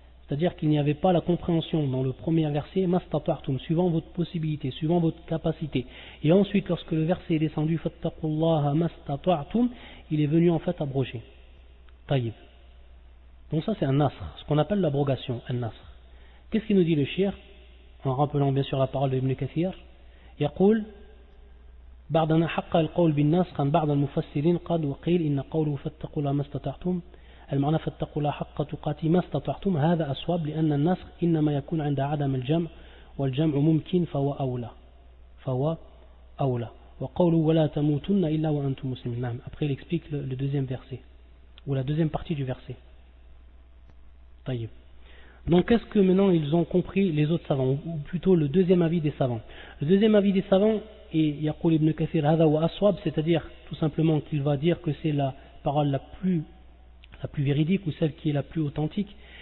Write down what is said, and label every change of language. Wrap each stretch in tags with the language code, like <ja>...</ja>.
<fr>C'est-à-dire qu'il n'y avait pas la compréhension dans le premier verset mastata'tum, suivant votre possibilité, suivant votre capacité. Et ensuite, lorsque le verset est descendu</fr> <ar>fattaqullaha mastata'tum,</ar> <fr>il est venu en fait abroger. Taïb. Donc ça c'est un nasr, ce qu'on appelle l'abrogation, un nasr. Qu'est-ce qu'il nous dit le shir? En rappelant bien sûr la parole de Ibn Kathir.</fr> <ar>يقول بعدنا حق القول بالنسخ عن بعض المفسرين قد وقيل إن قوله فاتقوا الله ما استطعتم المعنى فاتقوا الله حق تقاته ما استطعتم هذا أصواب لأن النسخ إنما يكون عند عدم الجمع والجمع ممكن فهو أولى وقوله ولا تموتن إلا وأنتم مسلمون. نعم.</ar> <fr>Après il explique le deuxième verset ou la deuxième partie du verset.</fr> <ar>طيب.</ar> <fr>Donc qu'est-ce que maintenant ils ont compris les autres savants, ou plutôt le deuxième avis des savants? Le deuxième avis des savants est</fr> <ar>Yaqul ibn Kathir hada wa aswab,</ar> <fr>c'est-à-dire tout simplement qu'il va dire que c'est la parole la plus véridique ou celle qui est la plus authentique.</fr>